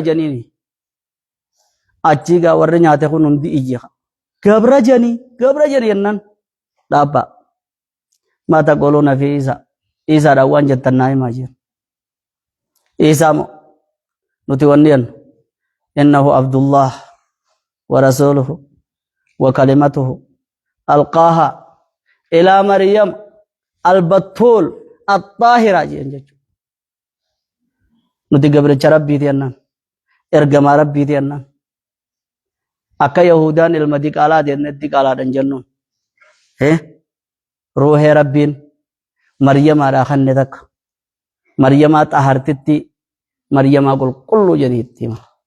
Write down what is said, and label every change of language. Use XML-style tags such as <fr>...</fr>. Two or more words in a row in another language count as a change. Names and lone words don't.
<om>jeniini achiga warri nyaate kun hundi iyya gabra jeni yennan dhaabba mata qoluna fi isa dhaawwan jettan naa himaa jiru isa mo nuti wanni jennu</om> <ar>إنه عبد الله ورسوله وكلمته ألقاها إلى مريم البتول الطاهرة</ar> <om>jeen jechuudha nuti gabricha rabbiiti yennan ergamaa rabbiiti yennan akka yahudaan ilma diqaalaa deemnetti diqaalaadhan jennuun ruuhee rabbiin maryamaadhaa kanne takka maryamaa xahartitti maryamaa qulqulluu jeniitti hima</om>